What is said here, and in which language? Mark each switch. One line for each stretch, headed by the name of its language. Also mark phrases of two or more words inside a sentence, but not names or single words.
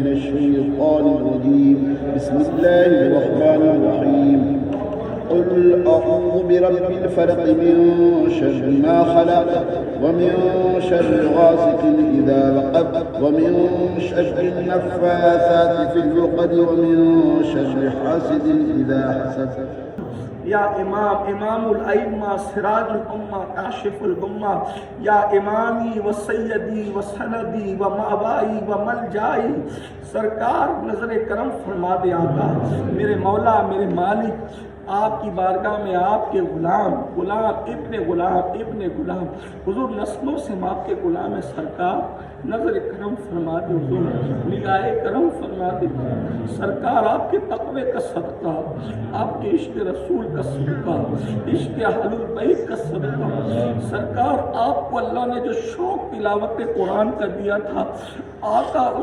Arabic: الشيطان الرجيم بسم الله الرحمن الرحيم قل أعوذ برب الفلق من شر ما خلق ومن شر غاسق إذا وقب ومن شر النفاثات في العقد ومن شر حاسد إذا حسد یا امام الائمہ سراج الامہ کاشف الغمہ، یا امامی و سیدی و سندی و مأوائی و ملجائی،
Urdu: سرکار نظر کرم فرما دے آقا، میرے مولا میرے مالک، آپ کی بارگاہ میں آپ کے غلام ابن غلام حضور نسلوں سے ہم آپ کے غلام سرکار، نظر کرم فرما دے حضور، نگاہ کرم فرما دے سرکار، آپ کے تقوی کا صدقہ، آپ کے عشق رسول کا صدقہ، عشق اہل البیت کا صدقہ، سرکار آپ کو اللہ نے جو شوق تلاوت قرآن کا دیا تھا آقا، اس